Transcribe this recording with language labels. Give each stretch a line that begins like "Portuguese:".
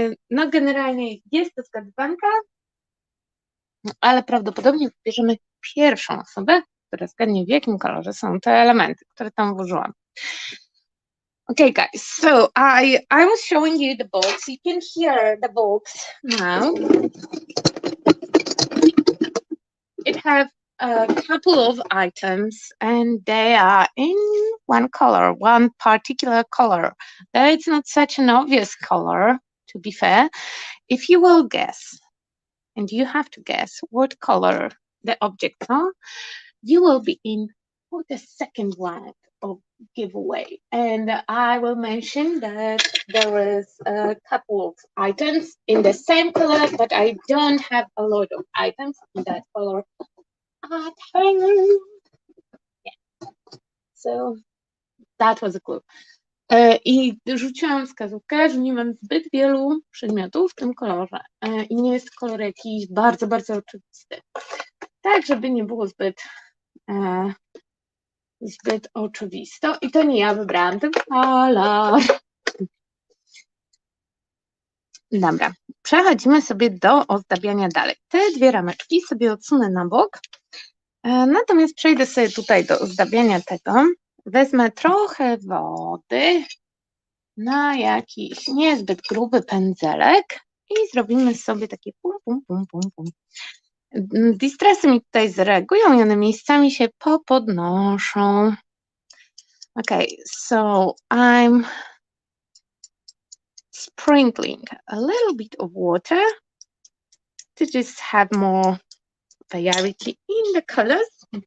Polish: No generalnie jest to zgadywanka, ale prawdopodobnie wybierzemy pierwszą osobę, która zgadnie, w jakim kolorze są te elementy, które tam włożyłam.
English: Okay, guys, so I was showing you the box. You can hear the box now. It has a couple of items and they are in one color, one particular color. Though it's not such an obvious color, to be fair. If you will guess, and you have to guess what color the objects are, you will be in for the second round of giveaway. And I will mention that there is a couple of items in the same color, but I don't have a lot of items in that color at home. Yeah. So that was a clue.
Polish: I rzuciłam wskazówkę, że nie mam zbyt wielu przedmiotów w tym kolorze i nie jest kolor jakiś bardzo, bardzo oczywisty. Tak, żeby nie było zbyt oczywisto. I to nie ja wybrałam ten kolor. Dobra, przechodzimy sobie do ozdabiania dalej. Te dwie rameczki sobie odsunę na bok. Natomiast przejdę sobie tutaj do ozdabiania tego. Wezmę trochę wody na jakiś niezbyt gruby pędzelek i zrobimy sobie takie pum, pum, pum, pum, pum. Distresy mi tutaj zareagują i one miejscami się popodnoszą.
English: Okay, so I'm sprinkling a little bit of water to just have more variety in the colors.